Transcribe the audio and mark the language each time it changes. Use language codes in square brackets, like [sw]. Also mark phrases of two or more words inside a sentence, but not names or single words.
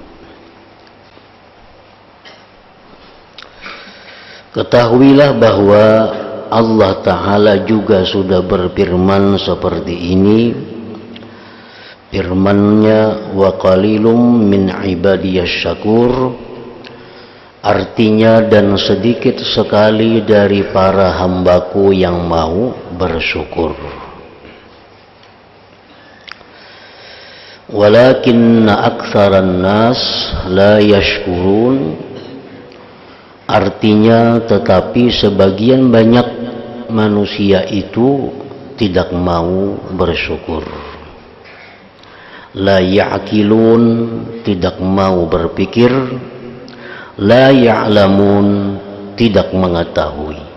[id] Ketahuilah bahwa Allah Ta'ala juga sudah berfirman seperti ini. Firman-Nya, [ar] وقليل من عبادي الشكور, [id] artinya dan sedikit sekali dari para hambaku yang mau bersyukur. [ar] ولكن أكثر الناس لا يشكرون, [id] artinya tetapi sebagian banyak manusia itu tidak mau bersyukur. [ar] لا يعقلون, [id] tidak mau berpikir. [ar] لا يعلمون, [id] tidak mengetahui.